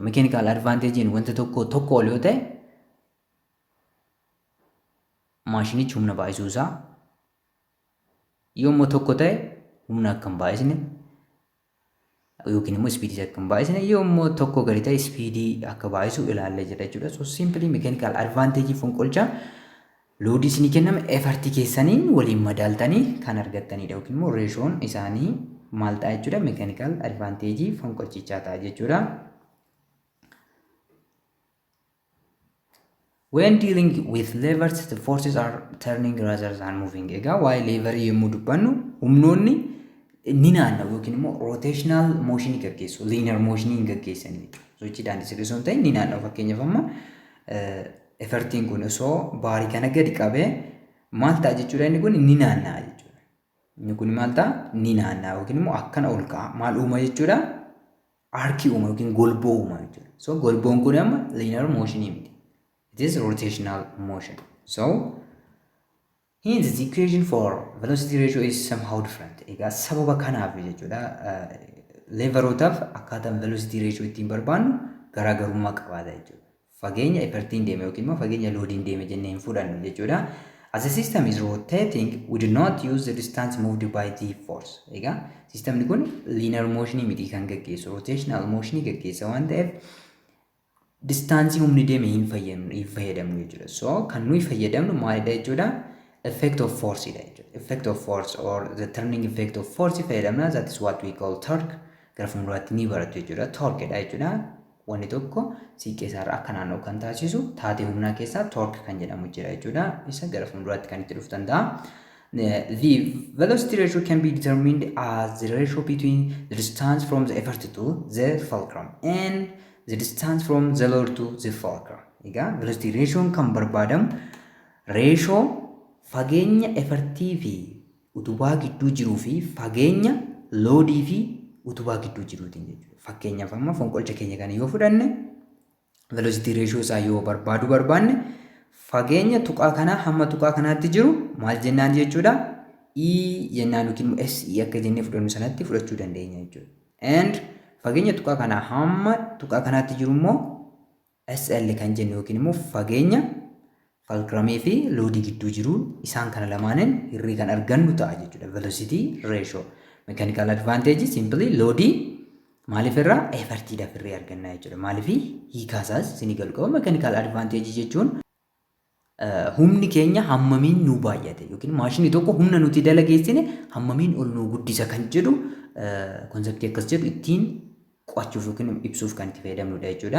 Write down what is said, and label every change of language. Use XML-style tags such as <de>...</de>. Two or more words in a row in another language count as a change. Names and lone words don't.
<en>Mechanical advantage'n</en> <om>wanta tokko ol yoo ta'e maashinichi humna baay'isuu isaa yommuu tokko ta'e humna akka hin baay'isne yookiin immoo speedii akka hin baay'isne yommuu tokko gadi ta'e speedii akka baay'isu ilaallee jira jechuudha.</om> <en>So simply mechanical advantage</en> <om>fonqolcha loodii isinii kenname effortii keessaniin waliin madaaltanii kan argattanidha yookiin immoo reeshoon isaanii maal ta'a jechuudha?</om> <en>Mechanical advantage</en> <om>fonqolchichaa ta'a jechuudha.</om> <en>When dealing with levers, the forces are turning rather than moving.</en> <om>Egaa waa'ee leverii yommuu dubbannu humnoonni ni naanna'u yookiin immoo</om> <en>rotational motion</en> <om>gaggeessu,</om> <en>linear motion</en> <om>gaggeessanii jechuudha. Sochii daandii sirrii osoo hin ta'in ni naanna'u. Fakkeenyaaf amma effortiin kun osoo baarii kana gadi qabee maal ta'a jechuudha? Inni kun ni naanna'a jechuudha. Inni kun maal ta'a? Ni naanna'a yookiin immoo akkana ol ka'a. Maal uuma jechuudha? Arcii uuma yookiin golboo uuma jechuudha. So golboon kun amma</om> <en>linear motion</en> <om>miti.</om> <en>It is rotational motion. So hence the equation for velocity ratio is somehow different.</en> <om>Egaa sababa kanaaf jechuudha leverootaaf akkaataan</om> <en>velocity ratio</en> <om>ittiin barbaannu garaagarummaa qabaata jechuudha. Fageenya effortiin deeme yookiin immoo fageenya loodiin deeme jennee hin fudhannu jechuudha.</om> <en>As a system is rotating, we do not use the distance moved by the force.</en> <om>Egaa sistemni kun</om> <en>linear motion</en> <om>miti kan gaggeessu,</om> <en>rotational motion</en> <om>gaggeessa waan ta'eef distaansii humni deeme hin fayyadamnu jechuudha. So kan nuyi fayyadamnu maalidha jechuudha?</om> <en>Effect of force</en> <om>dha jechuudha.</om> <en>Effect of force or the turning effect of force fayyadamna. That is what we call torque.</en> <om>Gara fuulduraatti ni baratu jechuudha. Torque dha jechuudha. Wanni tokko siiqqee isaarra akka naanna'u kan taasisu taatee humnaa keessaa torque kan jedhamu jira jechuudha. Isa gara fuulduraatti kan itti dhufu danda'a.</om> <en>The velocity ratio can be determined as the ratio between the distance from the effort to the fulcrum and the distance from the load to the fulcrum.</en> <om>Egaa</om> <en>velocity ratio</en> <om>kan barbaadamu ratio fageenya effortii fi utubaa gidduu jiruu fi fageenya loodii fi utubaa gidduu jiruutiin jechuudha. Fakkeenyaaf amma fonqolcha keenya kana yoo fudhanne</om> <en>velocity ratio</en> <om>isaa yoo barbaanne fageenya tuqaa kanaa hamma tuqaa kanaatti jiru maal jennaan jechuudha? E jennaan yookiin SE akka jennee fudhannu sanatti fudhachuu dandeenya jechuudha. And fageenya tuqaa kanaa hamma tuqaa kanaatti jiru immoo SL kan jennu yookiin immoo fageenya fulcrumii fi loodii gidduu jiru isaan kana lamaaniin hirrii kan argannu ta'a jechuudha.</om> <en>Velocity ratio. Mechanical advantage simply</en> <om>loodii maaliif irraa effortiidhaaf hirrii arganna jechuudha. Maaliif hiikaasaas isinii galu qaba.</om> <en>Mechanical advantage</en> <om>jechuun humni keenya hammamiin nu baay'ate yookiin maashinii tokko humna nuti dalageessine hammamiin ol nu guddisa kan jedhu konseptii akkas jedhu ittiin qo'achuuf yookiin ibsuuf kan itti fayyadamnudha jechuudha.</om>